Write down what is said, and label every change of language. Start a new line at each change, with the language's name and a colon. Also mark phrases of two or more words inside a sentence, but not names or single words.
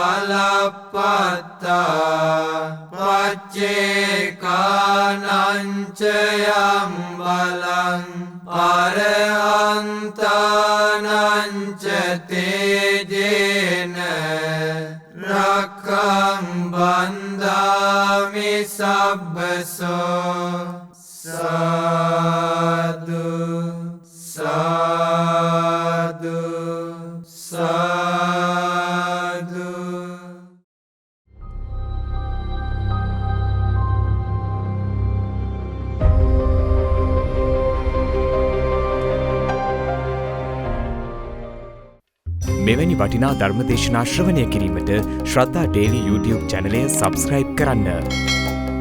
Pali: බලප්පත්තා පච්චේකානංචයං බලං අරහන්තානංච තේජේන රක්ඛං බන්ධාමි සබ්බසෝ සාදු සාදු සාදු.
Sinhala: මෙවැනි වටිනා ධර්මදේශනා ශ්‍රවණය කිරීමට ශ්‍රද්ධා ඩේලි YouTube චැනලය සබස්ක්‍රයිබ් කරන්න.